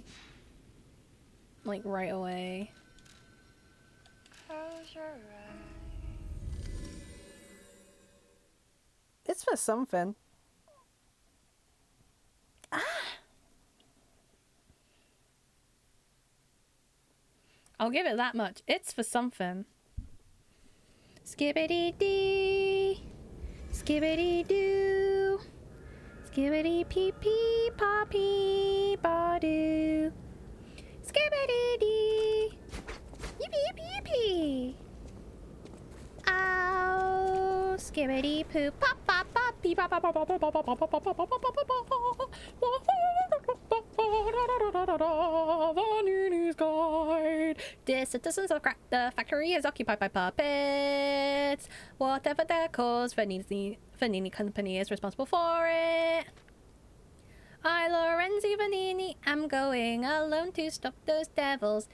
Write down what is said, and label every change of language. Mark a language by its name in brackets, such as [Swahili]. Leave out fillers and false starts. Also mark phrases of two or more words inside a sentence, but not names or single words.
[English] Like right away. It's for something. Ah! I'll give it that much. It's for something. Skibbity dee. Skibbity doo. Skibbity pee pee poppy ba-doo. Skibbity dee. Yippee yippee yippee. Ow. Skibbity poo pop pop pop pee pop pop pop pop pop pop pop pop pop pop pop. The Nini's Guide. The citizens of the factory is occupied by puppets. Whatever their cause, Vanini Company is responsible for it. I, Lorenzi Vanini, am going alone to stop those devils.